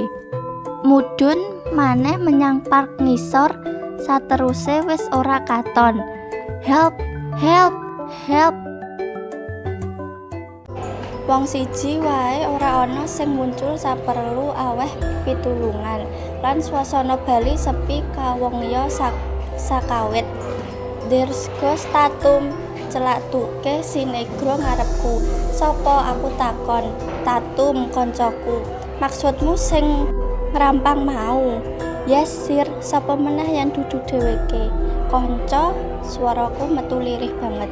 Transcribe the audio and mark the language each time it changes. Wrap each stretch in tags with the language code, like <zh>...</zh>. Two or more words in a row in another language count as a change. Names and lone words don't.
<jv>Mudhun maneh menyang park ngisor, sateruse wis ora katon.</jv> <en>Help, help, help.</en> <jv>Wong siji wae ora ana sing muncul saperlu aweh pitulungan, lan swasana Bali sepi kawengya sakawit.</jv> <en>There's ghost tatum,</en> <jv>celatuke si negro ngarepku. Sopo aku takon. Tatum koncoku. Maksudmu sing ngerampang mau?</jv> <en>Yes sir,</en> <jv>sapa meneh yang dudu dheweke? Konco, swaraku metu lirih banget.</jv>